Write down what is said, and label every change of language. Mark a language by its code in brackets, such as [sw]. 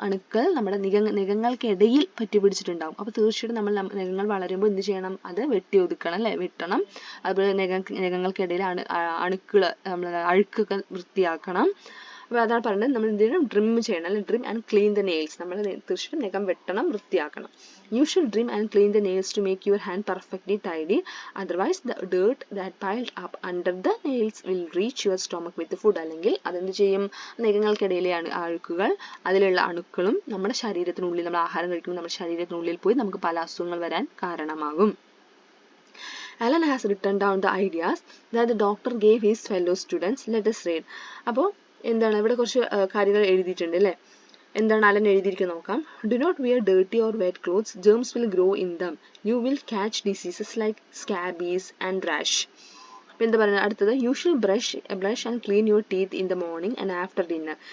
[ml] അണുക്കൾ നമ്മുടെ നഖങ്ങൾക്കിടയിൽ പറ്റി പിടിച്ചിട്ടുണ്ടാവും. അപ്പോൾ തീർച്ചയായിട്ടും നമ്മൾ നഖങ്ങൾ വളരുമ്പോൾ എന്ത് ചെയ്യണം? അത് വെട്ടി ഒതുക്കണം അല്ലേ, വെട്ടണം. അതുപോലെ നഖങ്ങൾക്കിടയിൽ അണുക്കൾ അഴുക്കൊക്കെ വൃത്തിയാക്കണം. അപ്പോൾ അതാണ് പറയുന്നത്. നമ്മൾ എന്ത് ചെയ്യണം? ഡ്രിം ചെയ്യണം അല്ലെ. [en] Trim and clean the nails. [ml] നമ്മൾ തീർച്ചയായിട്ടും നഖം വെട്ടണം, വൃത്തിയാക്കണം. [en] You should trim and clean the nails to make your hand perfectly tidy. Otherwise, the dirt that piled up under the nails will reach your stomach with the food. [ml] അല്ലെങ്കിൽ അതെന്ത് ചെയ്യും? നഖങ്ങൾക്കിടയിലെ അഴുക്കുകൾ, അതിലുള്ള അണുക്കളും നമ്മുടെ ശരീരത്തിനുള്ളിൽ, നമ്മൾ ആഹാരം കഴിക്കുമ്പോൾ നമ്മുടെ ശരീരത്തിനുള്ളിൽ പോയി നമുക്ക് പല അസുഖങ്ങൾ വരാൻ കാരണമാകും. [en] Alan has written down the ideas that the doctor gave his fellow students. Let us read. [ml] അപ്പോൾ എന്താണ് ഇവിടെ കുറച്ച് കാര്യങ്ങൾ എഴുതിയിട്ടുണ്ട് അല്ലേ. എന്താണ് അലൻ എഴുതിയിരിക്കുന്നത് നോക്കാം. [en] Do not wear dirty or wet clothes, germs will grow in them. You will catch diseases like scabies and rash. [ml] അപ്പോൾ എന്താ പറയുന്നത് അടുത്തത്? [en] You should brush and clean your teeth in the morning and after dinner.